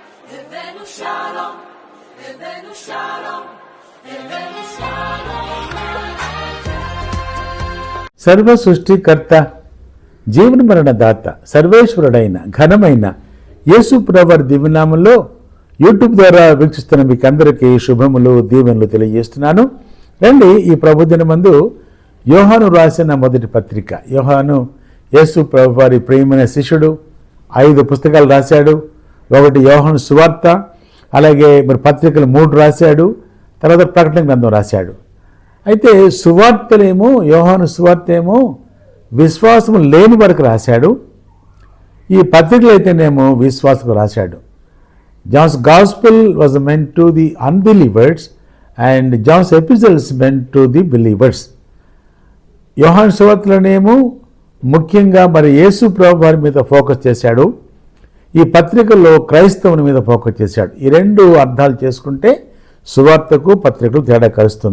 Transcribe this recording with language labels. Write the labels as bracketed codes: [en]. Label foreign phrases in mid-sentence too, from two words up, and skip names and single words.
[he] הבאנו שלום, הבאנו שלום, הבאנו שלום. [te] సర్వ సృష్టికర్త, జీవన మరణ దాత, సర్వేశ్వరుడైన ఘనమైన యేసు ప్రభువారి దివ్యనామంలో యూట్యూబ్ ద్వారా వీక్షిస్తున్న మీకు అందరికీ శుభములు, దీవెనలు తెలియజేస్తున్నాను. రండి, ఈ ప్రభుదినమందు యోహాను రాసిన మొదటి పత్రిక. యోహాను యేసు ప్రభువారి ప్రియమైన శిష్యుడు. 5 పుస్తకాలు రాశాడు. ఒకటి యోహాను సువార్త, అలాగే మరి పత్రికలు 3 రాశాడు. తర్వాత ప్రకటన గ్రంథం రాశాడు. అయితే సువార్తలేమో, యోహాను సువార్త ఏమో విశ్వాసం లేని వరకు రాశాడు. ఈ పత్రికలు అయితేనేమో విశ్వాసకు రాశాడు. [en] John's Gospel was meant to the unbelievers and John's episodes meant to the believers. [te] యోహాను సువార్తలనేమో ముఖ్యంగా మరి యేసు ప్రభు వారి మీద ఫోకస్ చేశాడు. ఈ పత్రికల్లో క్రైస్తవుని మీద ఫోకస్ చేశాడు. ఈ 2 అర్థాలు చేసుకుంటే సువార్తకు పత్రికలు తేడా కలుస్తుంది.